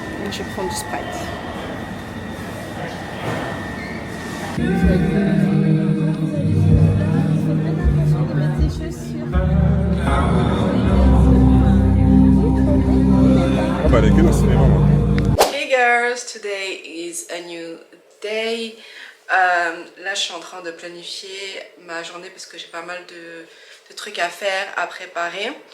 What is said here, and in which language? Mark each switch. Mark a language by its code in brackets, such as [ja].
[fr] Je vais prendre du Sprite. Ah bah les gars, au cinéma moi. [en] Hey girls, today is a new day. [fr] Là je suis en train de planifier ma journée parce que j'ai pas mal de trucs à faire, à préparer.